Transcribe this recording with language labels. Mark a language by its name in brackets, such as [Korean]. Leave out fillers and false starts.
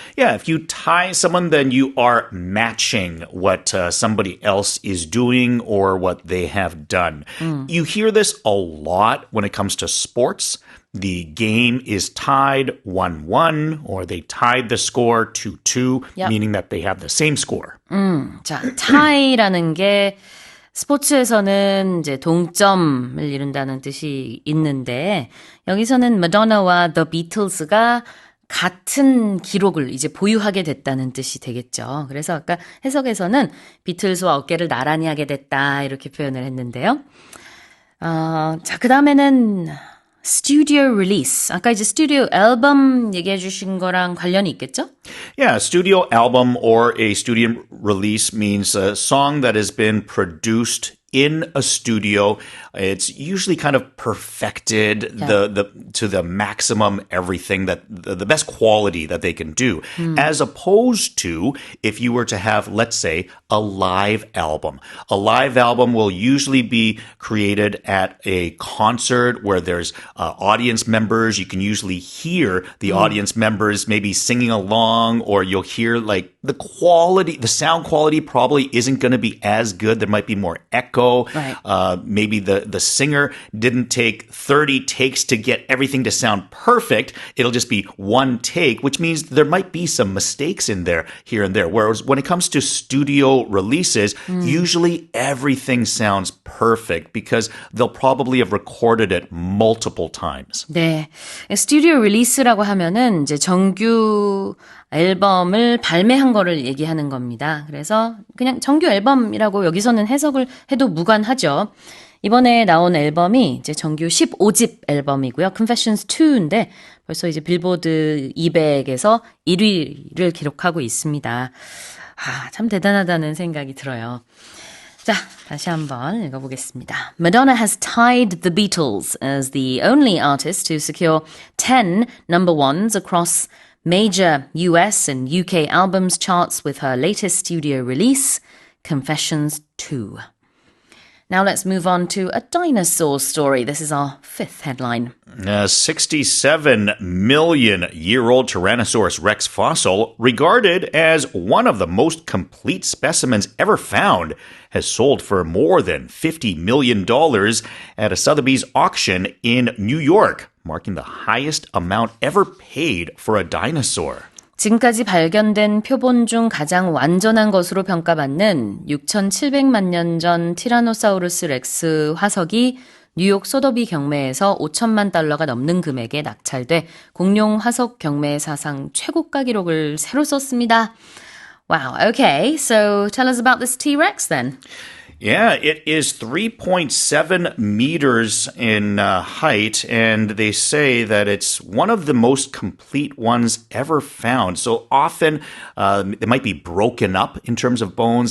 [English] Yeah, if you tie someone, then you are matching what somebody else is doing or what they have done. You hear this a lot when it comes to sports. The game is tied 1-1, or they tied the score 2-2, meaning that they have the same score. [Korean] 자, tie라는 게 스포츠에서는 이제 동점을 이룬다는 뜻이 있는데 여기서는 마돈나와 The Beatles가 같은 기록을 이제 보유하게 됐다는 뜻이 되겠죠. 그래서 아까 해석에서는 비틀스와 어깨를 나란히 하게 됐다 이렇게 표현을 했는데요. 자, 그 다음에는 studio release. 아까 이제 스튜디오 앨범 얘기해 주신 거랑 관련이 있겠죠? [English] Yeah, a studio album or a studio release means a song that has been produced in a studio. It's usually kind of perfected to the maximum everything that the best quality that they can do. As opposed to if you were to have, let's say, a live album. A live album will usually be created at a concert where there's audience members. You can usually hear the audience members maybe singing along, or you'll hear like the sound quality probably isn't going to be as good. There might be more echo. Right. Maybe the singer didn't take 30 takes to get everything to sound perfect. It'll just be one take, which means there might be some mistakes in there here and there. Whereas when it comes to studio releases, usually everything sounds perfect because they'll probably have recorded it multiple times. [Korean] 네. 스튜디오 릴리스라고 하면은 이제 정규 앨범을 발매한 거를 얘기하는 겁니다. 그래서 그냥 정규 앨범이라고 여기서는 해석을 해도 무관하죠. 이번에 나온 앨범이 이제 정규 15집 앨범이고요. Confessions 2인데 벌써 이제 빌보드 200에서 1위를 기록하고 있습니다. 아, 참 대단하다는 생각이 들어요. 자, 다시 한번 읽어보겠습니다. [English] Madonna has tied the Beatles as the only artist to secure 10 number ones across major US and UK albums charts with her latest studio release, Confessions 2. Now let's move on to a dinosaur story. This is our fifth headline. A 67 million year old Tyrannosaurus Rex fossil, regarded as one of the most complete specimens ever found, has sold for more than $50 million at a Sotheby's auction in New York, marking the highest amount ever paid for a dinosaur. [Korean] 지금까지 발견된 표본 중 가장 완전한 것으로 평가받는 6,700만 년 전 티라노사우루스 렉스 화석이 뉴욕 소더비 경매에서 5천만 달러가 넘는 금액에 낙찰돼 공룡 화석 경매 사상 최고가 기록을 새로 썼습니다. [English] Wow, okay, so tell us about this T-Rex then. Yeah, it is 3.7 meters in height, and they say that it's one of the most complete ones ever found. So often, they might be broken up in terms of bones.